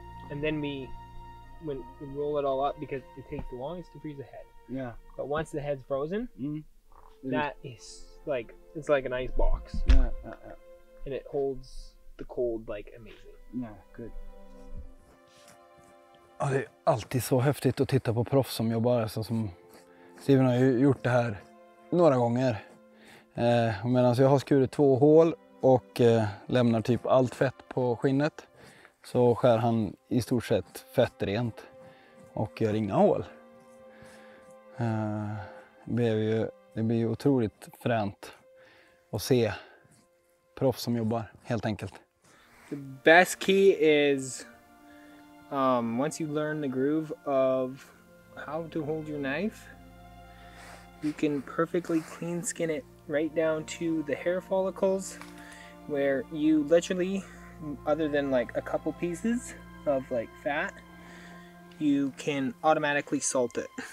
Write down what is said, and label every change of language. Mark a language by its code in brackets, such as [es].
[en] And then when we roll it all up, because it takes the longest to freeze the head. Yeah. But once the head's frozen, that is like, it's like an ice box. Yeah. And it holds the cold like amazing. Yeah. Good. [sv] Ja, det är alltid så häftigt att titta på proffs som jobbar. Så som Steven har ju gjort det här några gånger. Medan jag har skurit 2 hål och lämnar typ allt fett på skinnet, så skär han i stort sett fettrent och gör inga hål. Det blir ju otroligt fränt att se proffs som jobbar, helt enkelt. [en] The best key is once you learn the groove of how to hold your knife, you can perfectly clean skin it right down to the hair follicles, where you literally, other than like a couple pieces of like fat, you can automatically salt it.